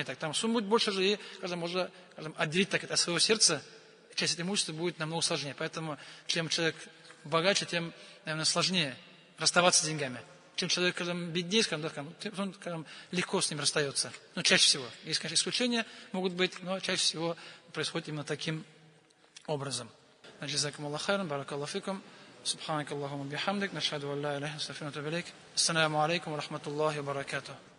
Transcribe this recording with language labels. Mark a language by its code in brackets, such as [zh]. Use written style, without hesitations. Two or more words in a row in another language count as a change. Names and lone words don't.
[ru] Так, там сумма будет больше же, и, скажем, можно, скажем, отделить так от своего сердца, часть этого имущества будет намного сложнее. Поэтому, чем человек богаче, тем, наверное, сложнее расставаться с деньгами. Чем человек, скажем, беднее, скажем, да, он, скажем, легко с ним расстается. Но чаще всего. Есть, конечно, исключения могут быть, но чаще всего происходит именно таким образом. [ar] جزاكم الله خيرا بارك الله فيكم. سبحانك اللهم وبحمدك نشهد أن لا إله إلا أنت نستغفرك ونتوب إليك. السلام عليكم ورحمة الله وبركاته.